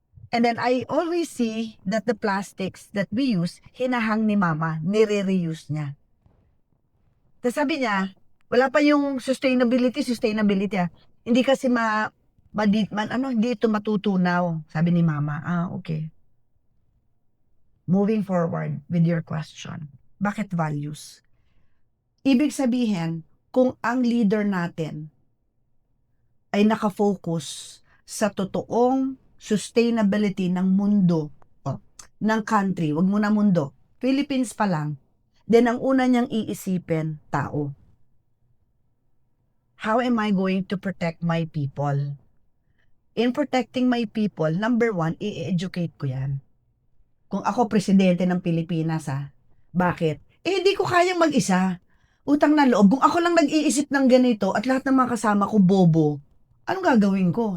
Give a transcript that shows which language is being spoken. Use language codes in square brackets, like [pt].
[en] And then I always see that the plastics that we use, [tl] hinahang ni Mama, nire-reuse niya. Tapos sabi niya, wala pa yung sustainability. Hindi kasi hindi ito matutunaw, sabi ni Mama. Okay. [en] Moving forward with your question. [tl] Bakit values? Ibig sabihin, kung ang leader natin ay nakafocus sa totoong sustainability ng mundo, ng country, wag muna mundo, Philippines pa lang, then ang una niyang iisipin, tao. [en] How am I going to protect my people? In protecting my people, number 1, [tl] i-educate ko yan. Kung ako presidente ng Pilipinas, bakit? Hindi ko kayang mag-isa. Utang na loob. Kung ako lang nag-iisip ng ganito at lahat ng mga kasama ko bobo, anong gagawin ko?